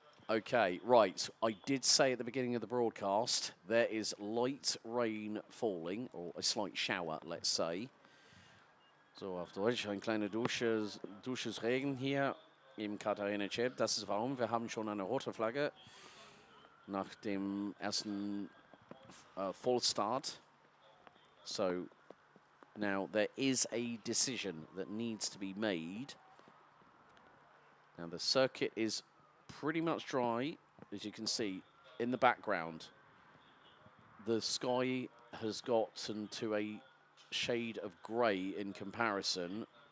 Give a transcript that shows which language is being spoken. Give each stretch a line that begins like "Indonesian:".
English: Okay, right, I did say at the beginning of the broadcast, there is light rain falling, or a slight shower, let's say.
German: So, auf Deutsch, ein kleiner Dusches Regen hier im Cheb. Das ist warum. Wir haben schon eine rote Flagge nach dem ersten
English: full start. So, now there is a decision that needs to be made. Now, the circuit is pretty much dry, as you can see in the background. The sky has gotten to a shade of grey in comparison,